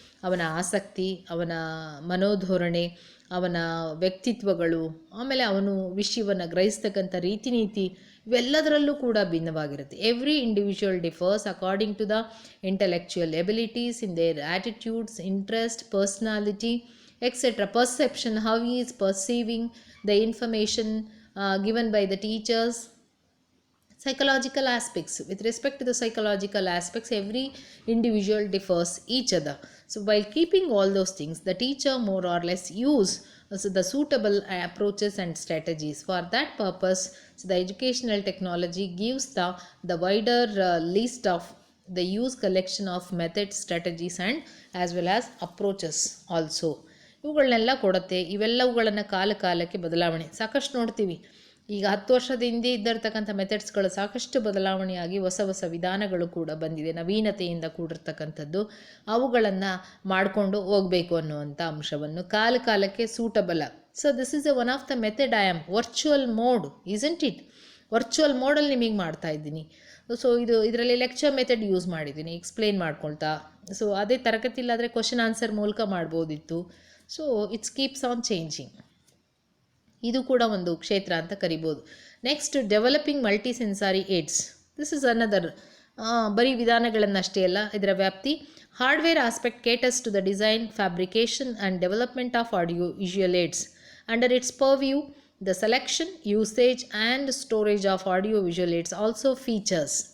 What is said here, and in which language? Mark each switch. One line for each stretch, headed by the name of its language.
Kannada: ಅವನ ಆಸಕ್ತಿ, ಅವನ ಮನೋಧೋರಣೆ, ಅವನ ವ್ಯಕ್ತಿತ್ವಗಳು, ಆಮೇಲೆ ಅವನು ವಿಷಯವನ್ನು ಗ್ರಹಿಸ್ತಕ್ಕಂಥ ರೀತಿ ನೀತಿ ಇವೆಲ್ಲದರಲ್ಲೂ ಕೂಡ ಭಿನ್ನವಾಗಿರುತ್ತೆ.
English: Every individual differs according to the intellectual abilities in their attitudes, interest, personality, etcetera, perception, how he is perceiving the information given by the teachers. Psychological aspects, with respect to the psychological aspects, every individual differs each other. So while keeping all those things, the teacher more or less use the suitable approaches and strategies. For that purpose, so the educational technology gives the wider list of the use collection of methods, strategies and as well as approaches also.
Kannada: ಇವುಗಳನ್ನೆಲ್ಲ ಕೊಡುತ್ತೆ. ಇವೆಲ್ಲವುಗಳನ್ನು ಕಾಲಕ್ಕೆ ಬದಲಾವಣೆ ಸಾಕಷ್ಟು ನೋಡ್ತೀವಿ. ಈಗ 10 ವರ್ಷದ ಹಿಂದೆ ಇದ್ದಿರ್ತಕ್ಕಂಥ ಮೆಥಡ್ಸ್ಗಳು ಸಾಕಷ್ಟು ಬದಲಾವಣೆಯಾಗಿ ಹೊಸ ವಿಧಾನಗಳು ಕೂಡ ಬಂದಿದೆ, ನವೀನತೆಯಿಂದ ಕೂಡಿರ್ತಕ್ಕಂಥದ್ದು. ಅವುಗಳನ್ನು ಮಾಡಿಕೊಂಡು ಹೋಗಬೇಕು ಅನ್ನುವಂಥ ಅಂಶವನ್ನು ಕಾಲಕ್ಕೆ suitable.
English: So this is one of the method. I am virtual mode, isn't it?
Kannada: Virtual ಮೋಡಲ್ಲಿ ನಿಮಗೆ ಮಾಡ್ತಾ ಇದ್ದೀನಿ. ಸೊ ಇದರಲ್ಲಿ ಲೆಕ್ಚರ್ ಮೆಥಡ್ ಯೂಸ್ ಮಾಡಿದ್ದೀನಿ, ಎಕ್ಸ್ಪ್ಲೇನ್ ಮಾಡ್ಕೊಳ್ತಾ. ಸೊ ಅದೇ ತರಗತಿಲಾದರೆ ಕ್ವಶನ್ ಆನ್ಸರ್ ಮೂಲಕ ಮಾಡ್ಬೋದಿತ್ತು.
English: So it's keeps on changing.
Kannada: ಇದು ಕೂಡ ಒಂದು ಕ್ಷೇತ್ರ ಅಂತ ಕರಿಬೋದು.
English: Next developing multi sensory aids. This is another.
Kannada: ಬರೀ ವಿಧಾನಗಳನ್ನಷ್ಟೇ ಅಲ್ಲ, ಇದರ ವ್ಯಾಪ್ತಿ.
English: Hardware aspect caters to the design, fabrication and development of audio visual aids. Under its purview, the selection, usage and storage of audio visual aids also features.